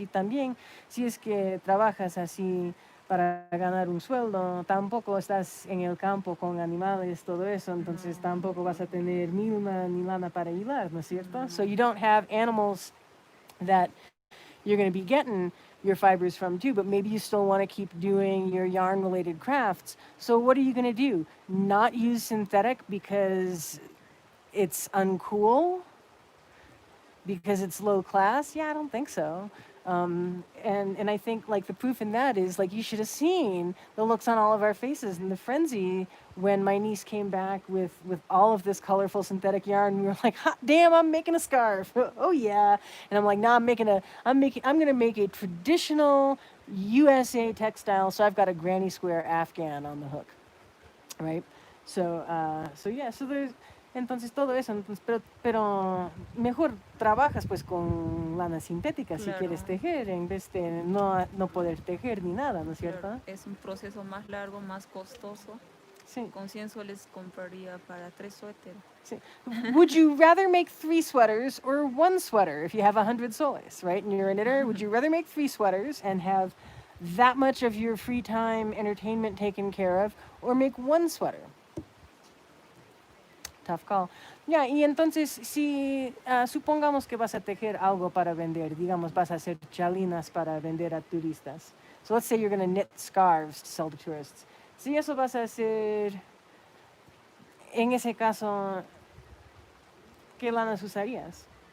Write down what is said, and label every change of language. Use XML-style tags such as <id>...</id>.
<es>Y también, si es que trabajas así para ganar un sueldo, tampoco estás en el campo con animales, todo eso, entonces tampoco vas a tener milma ni lana para hilar, ¿no es cierto?</es> <en>So you don't have animals that you're going to be getting your fibers from too, but maybe you still want to keep doing your yarn related crafts. So what are you going to do? Not use synthetic because it's uncool? Because it's low class? Yeah, I don't think so. And I think like the proof in that is like you should have seen the looks on all of our faces and the frenzy when my niece came back with all of this colorful synthetic yarn. We were like, hot damn, I'm making a scarf. Oh yeah. And I'm like, nah, I'm gonna make a traditional USA textile. So I've got a granny square Afghan on the hook, right? So yeah, so there's</en> <es>entonces todo eso, entonces, pero mejor trabajas pues con lana sintética si quieres tejer en vez de no poder tejer ni nada, ¿no es cierto? Claro, es un proceso más largo, más costoso. Sí. Con 100 soles compraría para 3 suéteres. Sí.</es> <en>Would you rather make 3 sweaters or 1 sweater if you have 100 soles, right? And you're a knitter, would you rather make 3 sweaters and have that much of your free time entertainment taken care of, or make 1 sweater? Tough call.</en> <es>Ya, y entonces si supongamos que vas a tejer algo para vender, digamos vas a hacer chalinas para vender a turistas.</es> <en>So let's say you're going to knit scarves to sell to tourists.</en> <es>Si eso vas a hacer, en ese caso, ¿qué lanas usarías?</es>